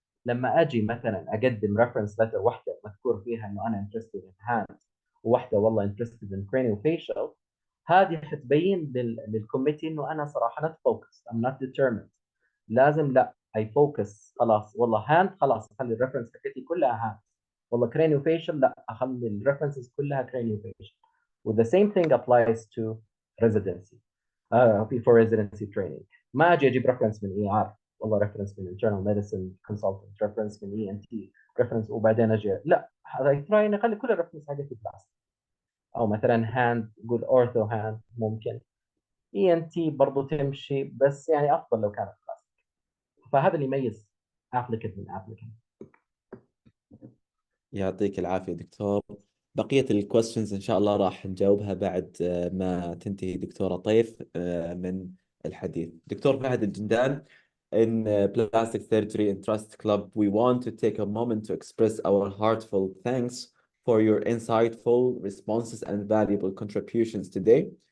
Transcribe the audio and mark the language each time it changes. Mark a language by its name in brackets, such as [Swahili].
[Arabic] لما اجي مثلا اقدم ريفرنس لتر واحده مذكور فيها انه انا [English] interested in hand، [Arabic] وواحده والله interested in craniofacial، هذه حتبين للكوميتي انه انا صراحه [English] not focused I'm not determined. [Arabic] لازم لا [English] I focus [Arabic] خلاص، والله hand خلاص اخلي الريفرنس حقتي كلها hand، والله craniofacial لا اخلي الريفرنسز كلها craniofacial. [English] و the same thing applies to residency for residency training. [Arabic] ما اجي اجيب ريفرنس من اي ار، والله ريفرنس من internal medicine consultant، ريفرنس من اي ان تي، ريفرنس وبعدين اجي لا، هذا تراي نخلي كل الريفرنس حقتي بلاستيك. او مثلا هاند قول اورثو هاند ممكن، اي ان تي برضه تمشي بس يعني افضل لو كانت بلاستيك. فهذا اللي يميز applicant من applicant. يعطيك العافية دكتور. بقية الكويستشنز إن شاء الله راح نجاوبها بعد ما تنتهي دكتورة طيف من الحديث. دكتور فهد الجندان. [English] In Plastic Surgery and Trust Club, we want to take a moment to express our heartfelt thanks for your insightful responses and valuable contributions today.